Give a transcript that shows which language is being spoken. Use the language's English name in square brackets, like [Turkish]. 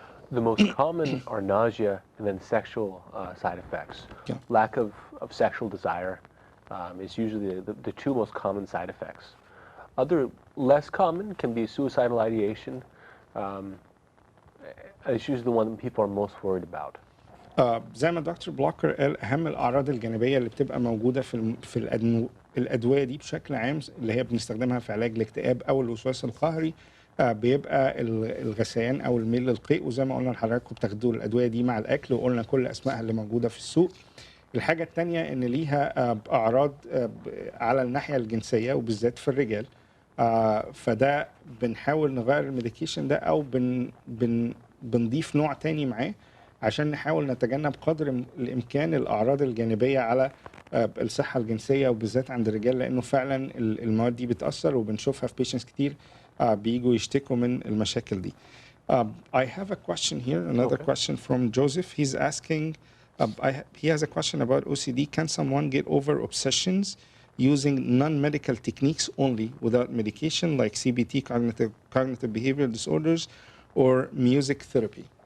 [English] The most common are nausea and then sexual side effects. Yeah. Lack of sexual desire is usually the two most common side effects. Other less common can be suicidal ideation. It's usually the one that people are most worried about. [Arabic] زي ما دكتور بلوكر قال، اهم الاعراض الجانبيه اللي بتبقى موجوده في الادويه دي بشكل عام اللي هي بنستخدمها في علاج الاكتئاب او الوسواس القهري، بيبقى الغثيان او الميل للقيء، وزي ما قلنا لحضراتكم بتاخدوا الادويه دي مع الاكل وقلنا كل اسمائها اللي موجوده في السوق. الحاجه الثانيه ان ليها اعراض على الناحيه الجنسيه وبالذات في الرجال، فده بنحاول نغير الميديكيشن ده او بنضيف نوع تاني معاه عشان نحاول نتجنب قدر الامكان الاعراض الجانبيه على الصحه الجنسيه وبالذات عند الرجال، لانه فعلا المواد دي بتاثر وبنشوفها في بيشنتس كتير بييجوا يشتكوا من المشاكل دي. [English] I have a question here, another question from Joseph. He's asking, he has a question about OCD. Can someone get over obsessions using non-medical techniques only without medication like CBT, cognitive behavioral disorders, or music therapy?